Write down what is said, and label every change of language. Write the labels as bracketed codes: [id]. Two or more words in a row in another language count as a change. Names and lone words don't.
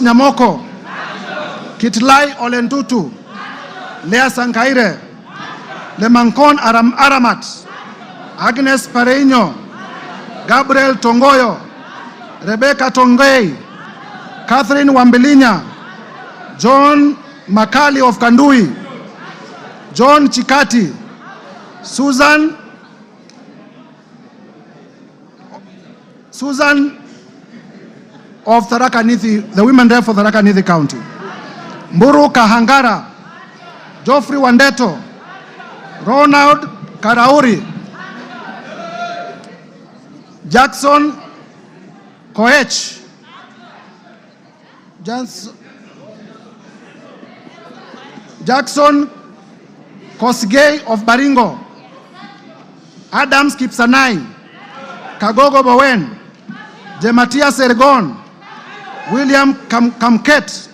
[en] Nyamoko, Kitlai Olentutu, Lea Sankaire, Lemankon Aramat, Agnes Pareño, Gabriel Tongoyo, Rebecca Tongei, Catherine Wambilinya, John Makali of Kandui, John Chikati, Susan Susan of Tharaka Nithi, the women rep for Tharaka Nithi County. Mburu Kahangara, Geoffrey Wandeto, Ronald Karauri, Jackson Koech, Jackson Kosgei of Baringo, Adams Kipsanai, Kagogo Bowen, Jematia Sergon, William Kamket,